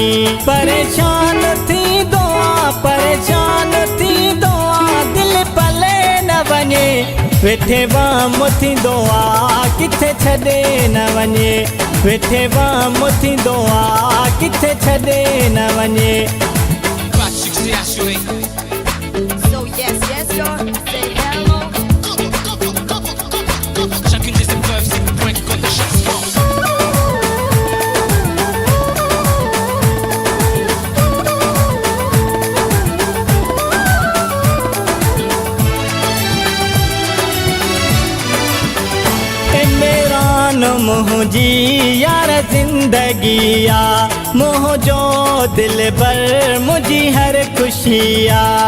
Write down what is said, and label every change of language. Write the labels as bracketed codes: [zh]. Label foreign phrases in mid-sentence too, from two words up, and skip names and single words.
[sd] परेशान थींदो आ, परेशान थींदो आ दिलि पले न वञे। वेठे वाम थींदो आ किथे छॾे न वञे, वेठे वाम थींदो आ किथे छॾे न वञे। [fr] Pas de succès assuré. [en] So yes, yes, y'all, say hello. [fr] Chacune des épreuves, c'est le point de côte de chaque sport. [sd] मुंहिंजी यार ज़िंदगी आ, मुंहिंजो दिल भर मुंहिंजी हर ख़ुशी आ।